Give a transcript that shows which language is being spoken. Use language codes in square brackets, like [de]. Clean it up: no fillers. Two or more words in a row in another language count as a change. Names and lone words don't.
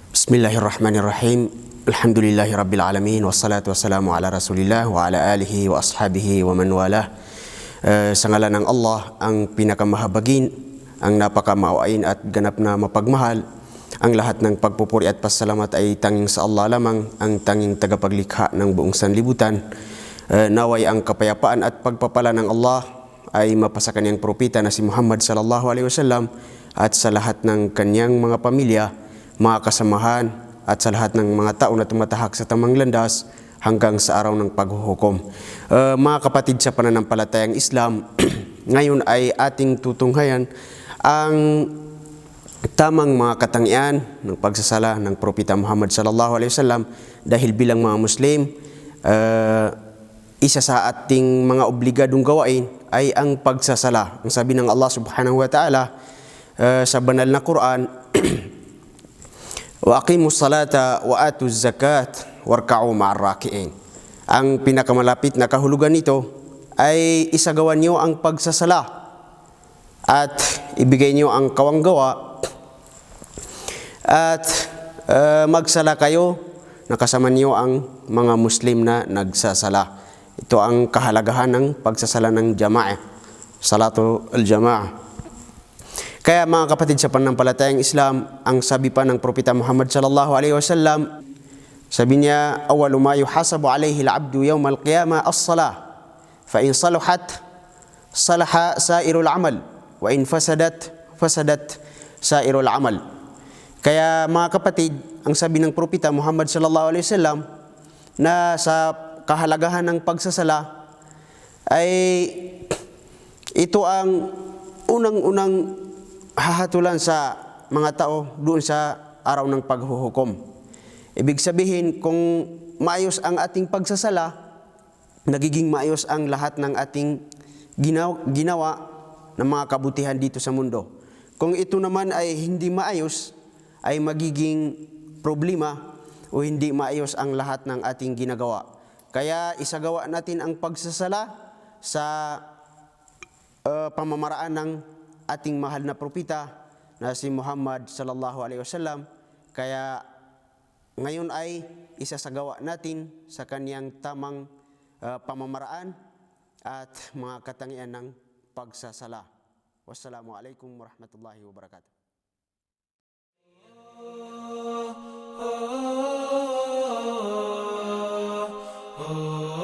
[ar] بسم الله الرحمن الرحيم. الحمد لله رب العالمين. والصلاة والسلام على رسول الله وعلى آله وأصحابه ومن والاه. [tl] Sa ngalan ng Allah, ang pinakamahabagin, ang napakamaawain at ganap na mapagmahal. Ang lahat ng pagpupuri at pasalamat ay tanging sa Allah lamang, ang tanging tagapaglikha ng buong sanlibutan. Naway ang kapayapaan at pagpapala ng Allah ay mapasa kanyang propeta na si Muhammad [ar] صلى الله عليه وسلم [tl] at sa lahat ng kanyang mga pamilya, mga kasamahan at sa lahat ng mga tao na tumatahak sa tamang landas hanggang sa araw ng paghuhukom. Mga kapatid sa pananampalatayang Islam, ngayon ay ating tutunghayan ang tamang mga katangian ng pagsasala ng propeta Muhammad [ar] صلى الله عليه وسلم [tl] dahil bilang mga Muslim, isa sa ating mga obligadong gawain ay ang pagsasala. Ang sabi ng Allah [ar] سبحانه وتعالى [tl] sa banal na Quran, [ar] وأقيموا الصلاة وآتوا الزكاة واركعوا مع الراكعين. [tl] Ang pinakamalapit na kahulugan nito ay isagawan niyo ang pagsasala at ibigay niyo ang kawanggawa at magsala kayo na kasama niyo ang mga Muslim na nagsasala. Ito ang kahalagahan ng pagsasala ng jamaah, [ar] صلاة الجماعة. [tl] Kaya mga kapatid sa pananampalatayang Islam, ang sabi pa ng propeta Muhammad [ar] صلى الله عليه وسلم, [tl] sabi niya, [ar] أول ما يحاسب عليه العبد يوم القيامة الصلاة، فإن صلحت صلح سائر العمل، وإن فسدت سائر العمل. [tl] Kaya mga kapatid, ang sabi ng propeta Muhammad [ar] صلى الله عليه وسلم [tl] na sa kahalagahan ng pagsasala ay ito ang unang-unang hahatulan sa mga tao doon sa araw ng paghuhukom. Ibig sabihin, kung maayos ang ating pagsasala, nagiging maayos ang lahat ng ating ginawa ng mga kabutihan dito sa mundo. Kung ito naman ay hindi maayos, ay magiging problema o hindi maayos ang lahat ng ating ginagawa. Kaya isagawa natin ang pagsasala sa pamamaraan ng ating mahal na propeta na si Muhammad [ar] صلى الله عليه وسلم. [tl] Kaya ngayon ay isasagawa natin sa kaniyang tamang pamamaraan at mga katangian ng pagsasala. [ar] والسلام عليكم ورحمة الله وبركاته.